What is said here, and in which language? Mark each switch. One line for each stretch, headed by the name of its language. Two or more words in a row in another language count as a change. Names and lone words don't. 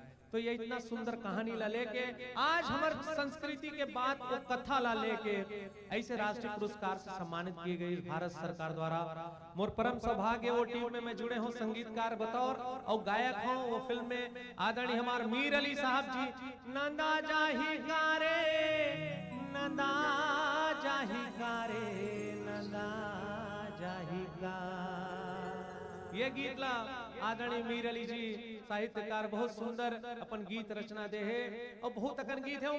Chhattisgarhi: तो ये इतना सुंदर कहानी ला लेके आज हमारे संस्कृति के बाद वो कथा ला लेके ऐसे राष्ट्रीय पुरस्कार से सम्मानित की गई भारत सरकार द्वारा। मोर परम सौभाग्य वो टीम में मैं जुड़े हूँ संगीतकार बतौर और गायक हूँ। वो फिल्म में आदरणीय हमारे मीर अली साहब जी नंदा जाही गारे नंदा जाही गारे नंदा जाही गा ये गीत ला आदरणीय मीर अली जी साहित्यकार बहुत सुंदर अपन गीत रचना दे है और बहुत अकन गीत है।